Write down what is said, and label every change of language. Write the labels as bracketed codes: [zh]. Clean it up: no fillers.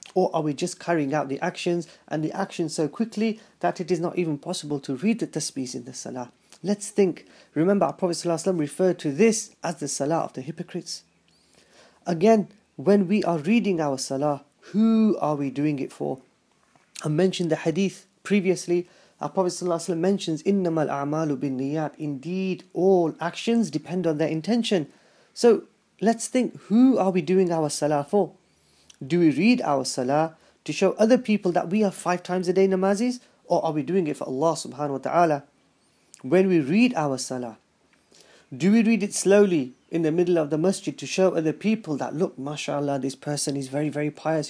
[en] Or are we just carrying out the actions and the actions so quickly that it is not even possible to read the tasbih in the salah? Let's think. Remember, our Prophet sallallahu alaihi wasallam referred to this as the salah of the hypocrites. Again, when we are reading our salah, who are we doing it for? I mentioned the hadith previously. Our Prophet ﷺ mentions, [ar] إِنَّمَا الْأَعْمَالُ بِالنِّيَّاتِ. [en] Indeed, all actions depend on their intention. So let's think, who are we doing our salah for? Do we read our salah to show other people that we are 5 times a day namazis? Or are we doing it for Allah subhanahu wa ta'ala? When we read our salah, do we read it slowly in the middle of the masjid to show other people that, look, mashallah, this person is very, very pious.